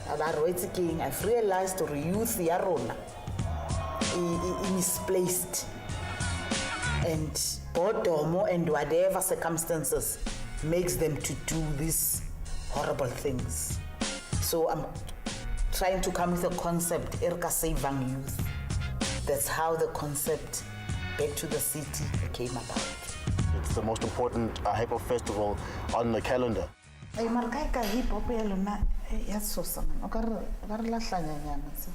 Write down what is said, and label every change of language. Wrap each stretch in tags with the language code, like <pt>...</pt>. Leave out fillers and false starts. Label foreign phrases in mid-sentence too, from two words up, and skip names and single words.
<en>I've realized the youth is misplaced, and boredom and whatever circumstances makes them to do this horrible things. So I'm trying to come with a concept, Erka Saving Youth. That's how the concept Back to the City came about. It's the most important hip-hop festival on the calendar.</en> <st>Hey, marka</st> <en>hip hop</en> <st>yalona ya sosa man. O ka re la hlanyanyana se.</st>